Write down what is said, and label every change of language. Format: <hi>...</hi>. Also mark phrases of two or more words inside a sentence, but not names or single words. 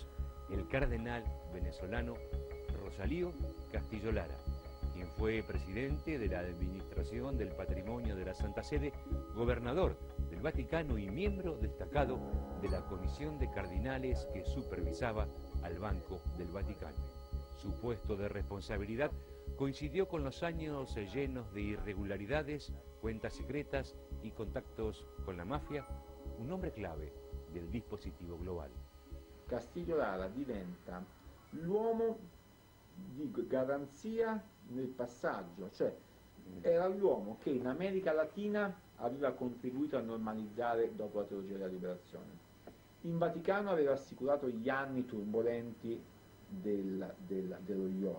<es>el cardenal venezolano Rosalío Castillo Lara, quien fue presidente de la Administración del Patrimonio de la Santa Sede, gobernador del Vaticano y miembro destacado de la Comisión de Cardinales que supervisaba al Banco del Vaticano. Su puesto de responsabilidad coincidió con los años llenos de irregularidades, cuentas secretas y contactos con la mafia, un hombre clave del dispositivo global.</es> <it>Castiglio Lara diventa l'uomo di garanzia nel passaggio, cioè era l'uomo che in America Latina aveva contribuito a normalizzare dopo la teologia della liberazione. In Vaticano aveva assicurato gli anni turbolenti dello IOR.</it>